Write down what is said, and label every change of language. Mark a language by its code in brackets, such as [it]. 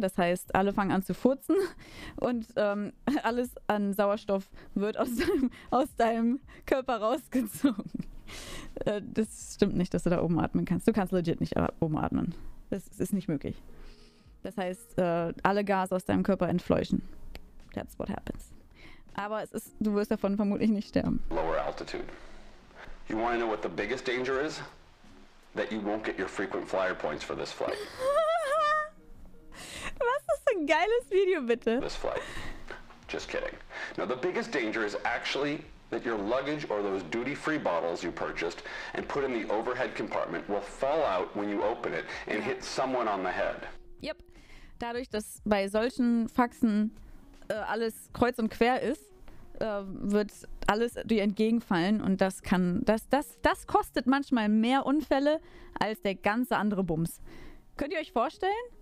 [de] Das heißt, alle fangen an zu furzen und alles an Sauerstoff wird aus deinem Körper rausgezogen. Das stimmt nicht, dass du da oben atmen kannst. Du kannst legit nicht oben atmen. Das ist nicht möglich. Das heißt, alle Gase aus deinem Körper entfleuchen. [en] That's what happens. [de] Aber du wirst davon vermutlich nicht sterben. [en] Lower altitude. You want to know what the biggest danger is? That you won't get your frequent flyer points for this flight. [de] Was ist ein geiles Video, bitte? [en] This flight. Just kidding. Now, the biggest danger is actually that your luggage or those duty-free bottles you purchased and put in the overhead compartment will fall out when you open it and hit someone on the head. Yep. [de] Dadurch, dass bei solchen Faxen alles kreuz und quer ist, wird alles dir entgegenfallen und das kostet manchmal mehr Unfälle als der ganze andere Bums. Könnt ihr euch vorstellen?